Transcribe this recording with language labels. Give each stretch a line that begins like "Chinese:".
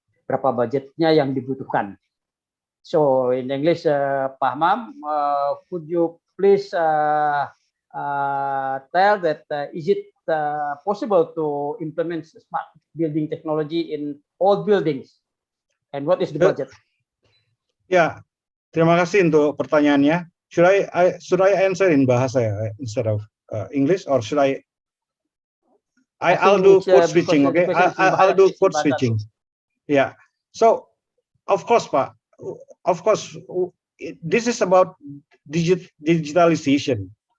Indonesian: Berapa budgetnya yang dibutuhkan?
English: So in English, Pak Hammam, could you please tell that is it possible to implement smart building technology in all buildings, and what is the budget?
Indonesian: Ya, terima kasih untuk pertanyaannya.
English: Should I answer in bahasa instead of English, or should I'll do code switching, okay? I'll do code switching. Yeah. So, of course, Pak. Of course, this is about digitalization.